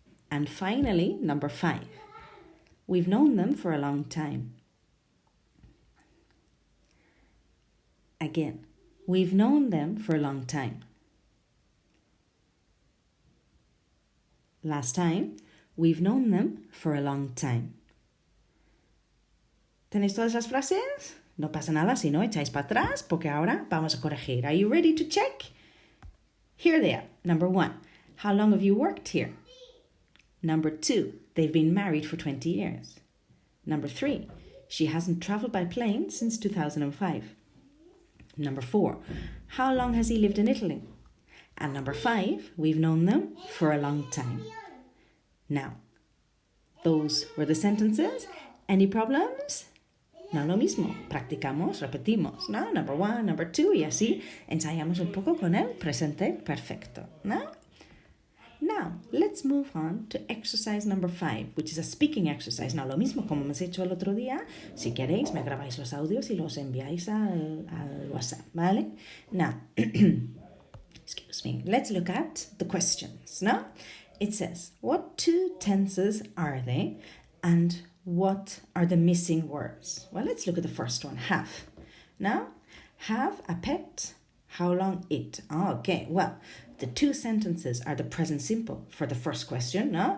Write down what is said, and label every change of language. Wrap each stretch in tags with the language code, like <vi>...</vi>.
<en>And finally, number 5. We've known them for a long time. Again, we've known them for a long time. Last time, we've known them for a long time.</en> <es>¿Tenéis todas las frases? No pasa nada si no echáis para atrás, porque ahora vamos a corregir.</es> <en>Are you ready to check? Here they are. Number 1, how long have you worked here? Number 2, they've been married for 20 years. Number 3, she hasn't travelled by plane since 2005. Number 4, how long has he lived in Italy? And number 5, we've known them for a long time. Now, those were the sentences. Any problems?</en> <es>No, lo mismo. Practicamos, repetimos, ¿no?</es> <en>Number 1, number 2,</en> <es>y así ensayamos un poco con el presente perfecto, ¿no?</es> <en>Now, let's move on to exercise number 5, which is a speaking exercise.</en> <es>No, lo mismo como hemos hecho el otro día. Si queréis, me grabáis los audios y los enviáis al WhatsApp, ¿vale?</es> <en>Now, excuse me, let's look at the questions, ¿no? It says, what 2 tenses are they and what are the missing words? Well, let's look at the first one, have. Now, have a pet, how long it? Oh, okay, well, the 2 sentences are the present simple for the first question, no?</en>